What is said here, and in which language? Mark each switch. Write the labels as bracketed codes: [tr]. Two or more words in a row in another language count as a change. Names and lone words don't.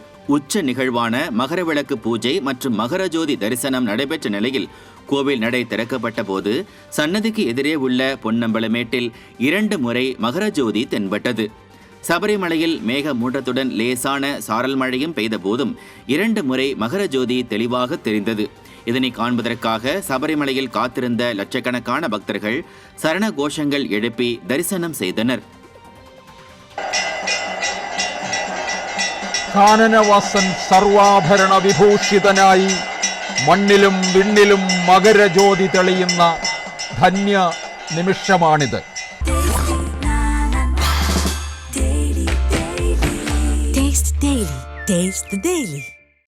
[ta] உச்ச நிகழ்வான மகரவிளக்கு பூஜை மற்றும் மகர ஜோதி தரிசனம் நடைபெற்ற நிலையில் கோவில் நடை திறக்கப்பட்ட போது சன்னதிக்கு எதிரே உள்ள பொன்னம்பலமேட்டில் 2 முறை மகர ஜோதி தென்பட்டது. சபரிமலையில் மேகமூட்டத்துடன் லேசான சாரல் மழையும் பெய்த போதும் 2 முறை மகர ஜோதி தெளிவாக தெரிந்தது. இதனை காண்பதற்காக சபரிமலையில் காத்திருந்த லட்சக்கணக்கான பக்தர்கள் சரண கோஷங்கள் எழுப்பி தரிசனம் செய்தனர். [ml] കാനനവാസൻ സർവാഭരണ വിഭൂഷിതനായി മണ്ണിലും വിണ്ണിലും മകരജ്യോതി തെളിയുന്ന ധന്യ നിമിഷമാണിത്. [en] Taste the Daily.